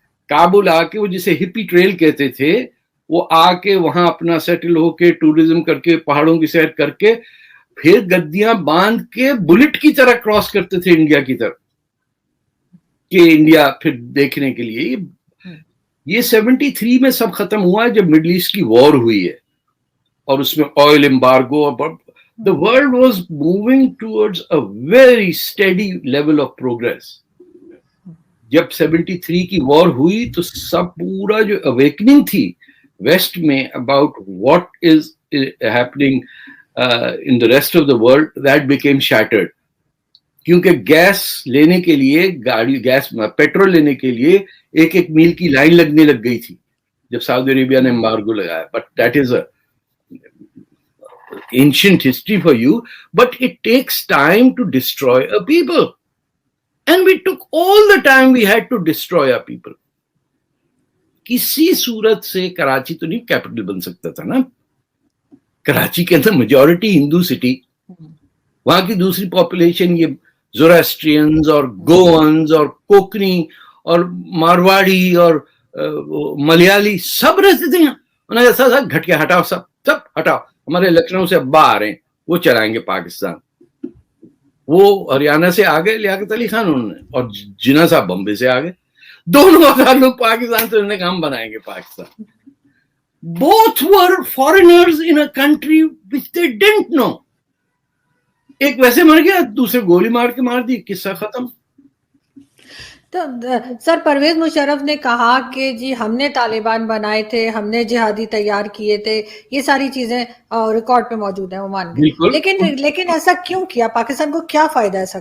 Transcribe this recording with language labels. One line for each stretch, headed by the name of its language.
Urdu: کابل آ کے وہ جسے ہپی ٹریل کہتے تھے, وہ آ کے وہاں اپنا سیٹل ہو کے ٹورزم کر کے پہاڑوں کی سیر کر کے پھر گدیاں باندھ کے بلٹ کی طرح کراس کرتے تھے انڈیا کی طرف, کہ انڈیا پھر دیکھنے کے لیے. یہ 73 میں سب ختم ہوا جب مڈل ایسٹ کی وار ہوئی ہے, اور اس میں oil embargo.
English: The world was moving towards a very steady level of progress.
Urdu: جب 73 کی وار ہوئی تو سب پورا جو اویکننگ تھی ویسٹ میں
English: About what is happening in the rest of the world, that became shattered.
Urdu: کیونکہ گیس لینے کے لیے پیٹرول لینے کے لیے ایک ایک میل کی لائن لگنے لگ گئی تھی جب سعودی عربیہ نے امبارگو لگایا.
English: But that is a ancient history for you. But it takes time to destroy a people. And we took all the time we had to destroy our people.
Urdu: کسی صورت سے کراچی تو نہیں کیپٹل بن سکتا تھا نا. کراچی کے اندر میجورٹی ہندو سٹی, وہاں کی دوسری پاپولیشن یہ زوراسٹرینز اور گوونز اور کوکنی اور مارواڑی اور ملیالی سب رہتے تھے یہاں. انہوں نے کہا گھٹ کے ہٹاؤ, سب ہٹاؤ. ہمارے لکھنؤ سے ابا آ رہے ہیں, وہ چلائیں گے پاکستان. وہ ہریانہ سے آ گئے لیاقت علی خان انہوں نے, اور جناح صاحب بمبے سے آ گئے. دونوں لوگ پاکستان سے, انہوں نے کہا ہم بنائیں گے Pakistan.
English: Both were foreigners in a country which they didn't know.
Urdu: ایک ویسے مر گیا, دوسرے گولی مار کے مار دی, قصہ ختم. تو سر پرویز مشرف نے کہا کہ جی ہم نے طالبان بنائے تھے, ہم نے جہادی تیار کیے تھے, یہ ساری چیزیں ریکارڈ پہ موجود ہیں, وہ مان گئے. لیکن ایسا کیوں کیا؟ پاکستان کو کیا فائدہ ایسا؟